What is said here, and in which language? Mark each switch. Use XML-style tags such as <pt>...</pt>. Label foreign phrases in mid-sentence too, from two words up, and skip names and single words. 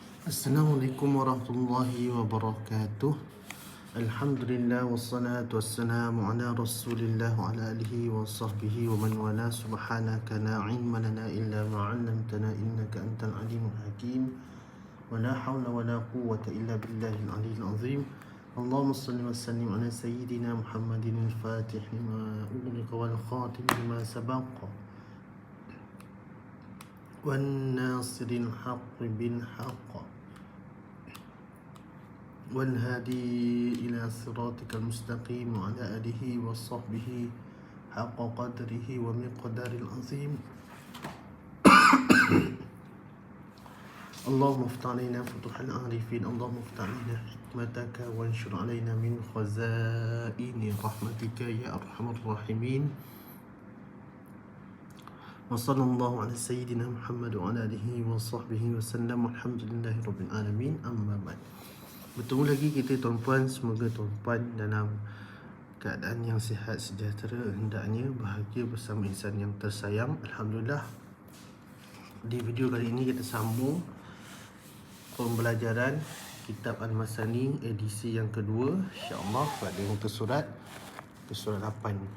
<ar>السلام عليكم ورحمة الله وبركاته. الحمد لله والصلاة والسلام على رسول الله وعلى آله وصحبه ومن والاه. سبحانك لا علم لنا إلا ما علمتنا إنك أنت العليم الحكيم. ولا حول ولا قوة إلا بالله العلي العظيم. اللهم صل وسلم على سيدنا محمد الفاتح لما أغلق والخاتم لما سبق والناصر الحق بالحق والهادي إلى صراطك المستقيم وعلى آله وصحبه حق قدره ومقدار العظيم. اللهم افتح علينا فتوح العارفين، اللهم افتح علينا حكمتك وانشر علينا من خزائن رحمتك يا أرحم الراحمين. وصلى الله على سيدنا محمد وعلى آله وصحبه وسلم والحمد لله رب العالمين. أما بعد,</ar> <ms>bertemu lagi kita tuan-puan. Semoga tuan-puan dalam keadaan yang sihat sejahtera, hendaknya bahagia bersama insan yang tersayang. Alhamdulillah, di video kali ini kita sambung pembelajaran kitab Al-Masani edisi yang kedua, insya-Allah pada muka surat 8.</ms>